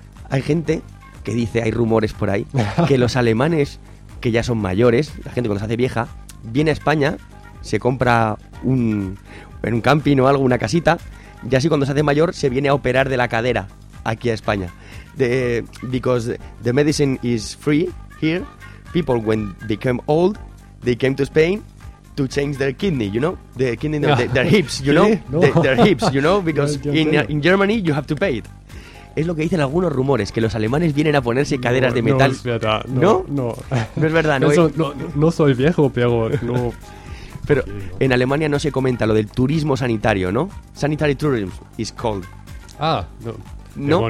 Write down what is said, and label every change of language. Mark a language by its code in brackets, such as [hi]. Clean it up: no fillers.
[es] Hay gente que dice, hay rumores por ahí, que los alemanes que ya son mayores, la gente cuando se hace vieja, viene a España, se compra en un camping o algo, una casita, y así cuando se hace mayor se viene a operar de la cadera aquí a España. [en] Because the medicine is free here. People, when they came old, they came to Spain to change their kidney, you know? Their hips, you know? No. Their hips, you know? Because in Germany, you have to pay it. [es] Es lo que dicen algunos rumores, que los alemanes vienen a ponerse caderas de metal. No es verdad. No es verdad, ¿no? No soy viejo, pero no... Pero okay, no. En Alemania no se comenta lo del turismo sanitario, ¿no? [en] Sanitary tourism is called. [es] Ah, no.